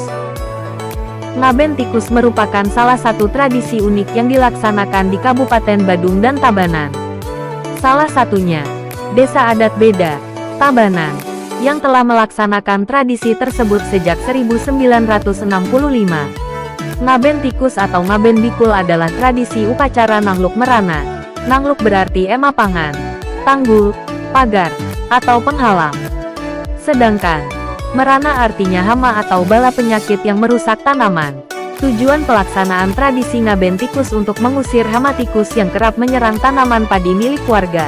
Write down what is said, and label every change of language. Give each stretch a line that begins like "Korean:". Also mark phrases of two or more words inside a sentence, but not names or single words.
Indonesian: Ngaben Tikus merupakan salah satu tradisi unik yang dilaksanakan di Kabupaten Badung dan Tabanan. Salah satunya, Desa Adat Beda, Tabanan, yang telah melaksanakan tradisi tersebut sejak 1965. Ngaben Tikus atau Ngaben Bikul adalah tradisi upacara Nangluk Merana. Nangluk berarti emapangan, tanggul, pagar, atau penghalang. Sedangkan Merana artinya hama atau bala penyakit yang merusak tanaman. Tujuan pelaksanaan tradisi Ngaben Tikus untuk mengusir hama tikus yang kerap menyerang tanaman padi milik warga.